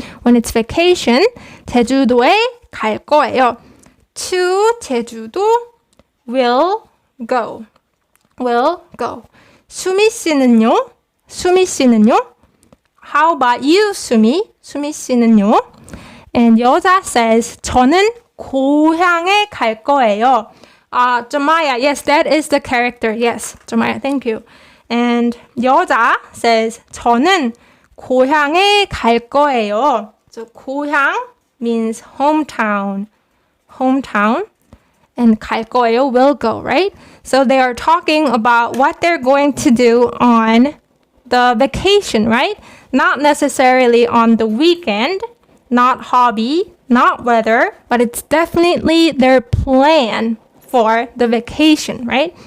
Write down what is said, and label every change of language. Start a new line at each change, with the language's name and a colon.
English: When it's vacation,
Korean: 제주도에 갈 거예요.
English: To 제주도 will go. Will go.
Korean: 수미 씨는요? 수미 씨는요?
English: How about you, 수미?
Korean: 수미 씨는요?
English: And
Korean: 여자
English: says,
Korean: 저는 고향에 갈 거예요.
English: Jemaya, yes, that is the character. Yes, Jemaya, thank you. And
Korean: 여자
English: says,
Korean: 저는 고향에 갈 거예요.
English: So 고향 means hometown. Hometown. And
Korean: 갈 거예요,
English: will go, right? So they are talking about what they're going to do on the vacation, right? Not necessarily on the weekend, not hobby, not weather, but it's definitely their plan for the vacation, right?